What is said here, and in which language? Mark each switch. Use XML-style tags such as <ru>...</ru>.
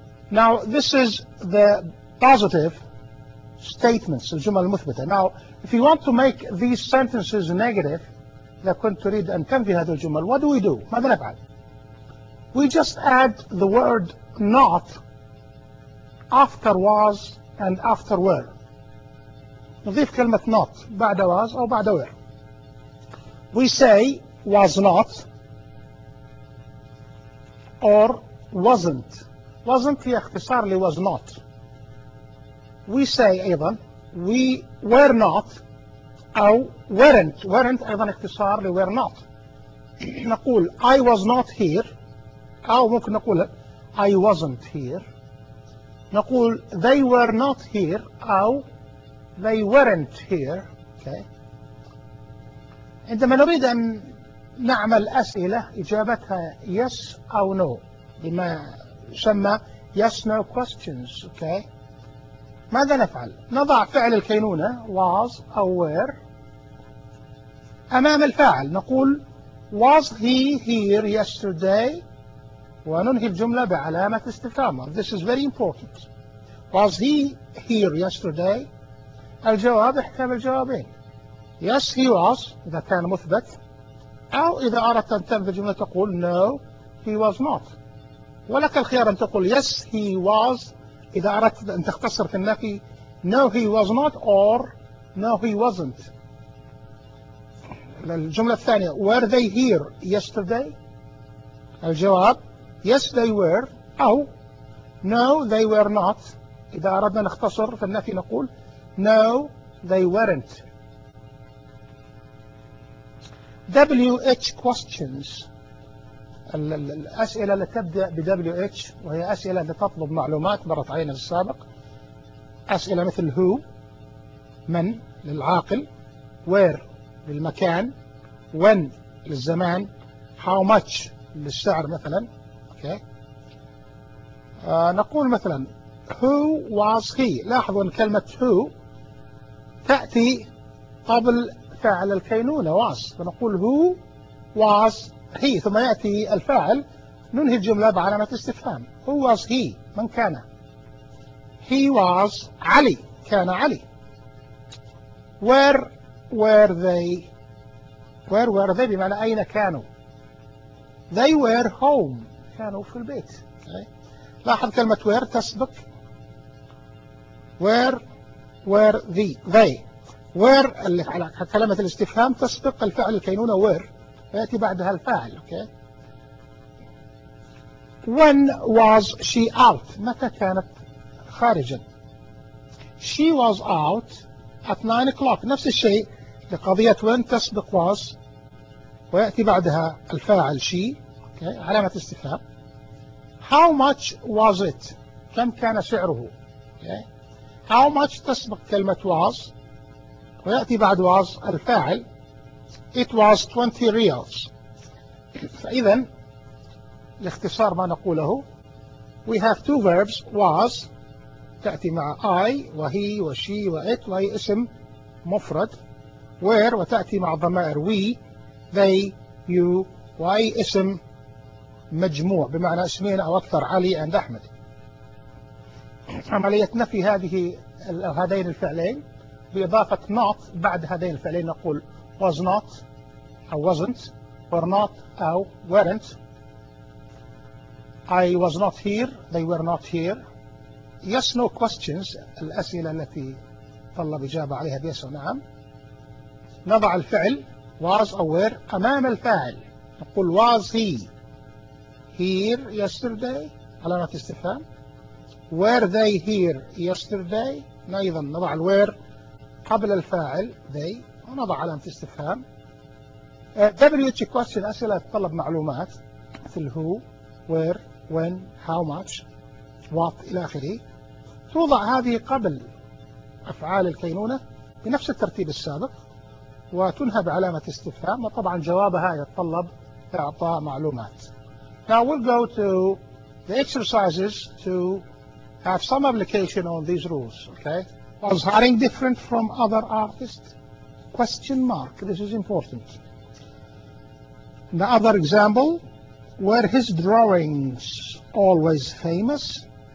<en>Now, this is the positive statements,</en> <ar>الجمل المثبتة.</ar> <en>Now, if you want to make these sentences negative,</en> <ar>إذا كنت تريد أن تنفي هذه الجمل,</ar> <en>what do?</en> <ar>ماذا نفعل?</ar> <en>We just add the word not after was and after were.</en> <ar>نضيف كلمة not بعد was أو بعد were.</ar> <en>We say was not or wasn't. Wasn't</en> <ar>هي اختصار لي</ar> <en>was not. We say أيضا we were not أو weren't. Weren't</en> <ar>أيضا اختصار لـ</ar> <en>were not. نقول I was not here</en> <ar>أو ممكن نقول</ar> <en>I wasn't here. نقول they were not here أو they weren't here. Okay.</en> <ar>عندما نريد أن نعمل أسئلة إجابتها yes أو no بما يسمى yes no questions.</ar> <en>Okay.</en> <ar>ماذا نفعل؟ نضع فعل الكينونة was أو were أمام الفاعل. نقول</ar> <en>was he here yesterday</en> <ar>وننهي الجملة بعلامة استفهام.</ar> <en>This is very important. Was he here yesterday?</en> <ar>الجواب احتمال جوابين.</ar> <en>Yes he was</en> <ar>إذا كان مثبت, أو إذا أردت أن تنفي الجملة تقول</ar> <en>no he was not.</en> <ar>ولك الخيار أن تقول</ar> <en>yes he was</en> <ar>إذا أردت أن تختصر في النفي</ar> <en>no he was not or no he wasn't.</en> <ar>الجملة الثانية</ar> <en>were they here yesterday? الجواب yes they were أو no they were not.</en> <ar>إذا أردنا نختصر في النفي نقول</ar> <en>no they weren't.</en> <ar>WH questions, الأسئلة التي تبدأ بWH وهي أسئلة التي تطلب معلومات. مرت علينا السابق أسئلة مثل who من للعاقل, where للمكان, when للزمان, how much للسعر مثلا.</ar> <en>Okay.</en> <ar>نقول مثلا</ar> <en>who was he.</en> <ar>لاحظوا أن كلمة who تأتي قبل فعل الكينونة was, فنقول</ar> <en>who was he</en> <ar>ثم يأتي الفاعل ننهي الجملة بعلامة استفهام.</ar> <en>Who was he,</en> <ar>من كان.</ar> <en>He was علي,</en> <ar>كان علي.</ar> <en>Where were they</en> <ar>بمعنى أين كانوا.</ar> <en>They were home,</en> <ar>كانوا في البيت.</ar> <en>Okay.</en> <ar>لاحظ كلمة</ar> <en>where تسبق where were they.</en> <ar>Where اللي على كلمة الاستفهام تسبق الفعل الكينونة where يأتي بعدها الفاعل.</ar> <en>Okay. When was she out,</en> <ar>متى كانت خارجا.</ar> <en>She was out at 9 o'clock.</en> <ar>نفس الشيء لقضية when تسبق was ويأتي بعدها الفاعل she. Okay. علامة استفهام.</ar> <en>How much was it,</en> <ar>كم كان سعره.</ar> <en>Okay.</en> <ar>How much تسبق كلمة was ويأتي بعد was الفاعل.</ar> <en>It was 20 reals.</en> <ar>فإذن لاختصار ما نقوله</ar> <en>we have two verbs,</en> <ar>was تأتي مع I وهي وشي وإت وهي اسم مفرد, where وتأتي مع ضمائر we, they, you, وأي اسم مجموع بمعنى اسمين أو أكثر علي عند أحمد. عملية نفي هذه هذين الفعلين بإضافة not بعد هذين الفعلين نقول was not أو wasn't or not أو weren't.</ar> <en>I was not here, they were not here. Yes, no questions.</en> <ar>الأسئلة التي طلب إجابة عليها بيس أو نعم. نضع الفعل was or were أمام الفاعل. نقول</ar> <en>was he here yesterday</en> <ar>علامة استفهام.</ar> <en>Were they here yesterday؟</en> <ar>أيضا نضع الوير قبل الفاعل they ونضع علامة استفهام. WT question أسئلة تطلب معلومات مثل who, where, when, how much, what إلى آخره. توضع هذه قبل أفعال الكينونة بنفس الترتيب السابق وتنهى بعلامة استفهام وطبعا جوابها يتطلب إعطاء معلومات.</ar> <en>Now we'll go to the exercises to have some application on these rules, okay? Was Haring different from other artists? Question mark, this is important. The other example, were his drawings always famous?</en>